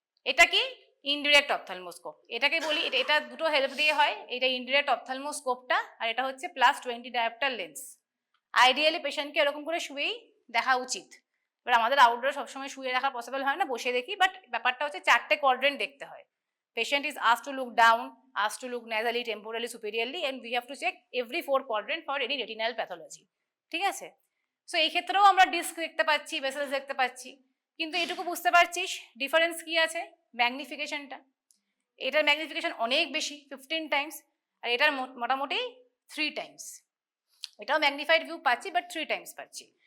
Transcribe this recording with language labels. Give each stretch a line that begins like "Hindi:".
Bangla: এটা কি ইনডিরেক্ট অপথ্যালমোস্কোপ, এটাকে বলি, এটা দুটো হেল্প দিয়ে হয়, এটা ইনডিরেক্ট অপথ্যালমোস্কোপটা, আর এটা হচ্ছে +20 ডায়োপ্টার লেন্স। আইডিয়ালি পেশেন্টকে এরকম করে শুয়েই দেখা উচিত, এবার আমাদের আউটডোরে সবসময় শুয়ে রাখা পসিবল হয় না, বসে দেখি, বাট ব্যাপারটা হচ্ছে 4টে কোয়াড্রেন্ট দেখতে হয়।
English: Patient is asked to look down, asked to look nasally, temporally, superiorly, and we have to check every 4 quadrant for any retinal pathology.
Bangla: ঠিক আছে, সো এই ক্ষেত্রেও আমরা ডিস্ক দেখতে পাচ্ছি, ভেসেলস দেখতে পাচ্ছি, কিন্তু এটুকু বুঝতে পারছিস ডিফারেন্স কি আছে, ম্যাগনিফিকেশনটা, এটার ম্যাগনিফিকেশন অনেক বেশি 15 টাইমস, আর এটার মোটামুটি 3 টাইমস, এটাও ম্যাগনিফাইড ভিউ পাচ্ছি বাট 3 টাইমস পাচ্ছি।